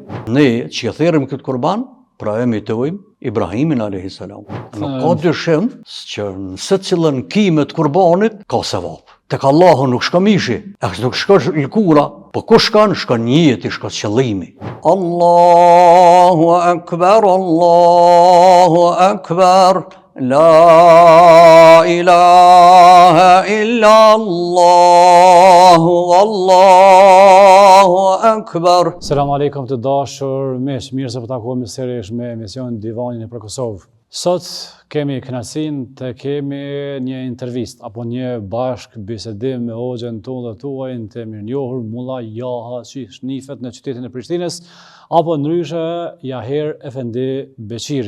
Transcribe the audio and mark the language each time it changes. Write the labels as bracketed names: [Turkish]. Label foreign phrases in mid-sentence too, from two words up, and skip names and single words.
[Albanian] Ne që thirrim këtë kurban, pra imitojmë Ibrahimin a.s. Nuk ka dyshim që në secilën kime të kurbanit ka sevap. Tek Allahu nuk shko mishi, nuk shko lkura, po ku shkon njeti, shko qëllimi. [Arabic] الله أكبر، الله أكبر، لا إله إلا الله، الله أكبر. السلام عليكم [Albanian] të dashur, mirë se po takohemi sërish me emision Divanin për Kosovë. Sot kemi kënaqësinë të kemi një intervistë apo një bashk bisedim me hoxhën tonë dhe tuajin të mirënjohur Mulla Jaha, që shnihet në qytetin e Prishtinës, apo ndryshe Jaher Efendi Beqiri.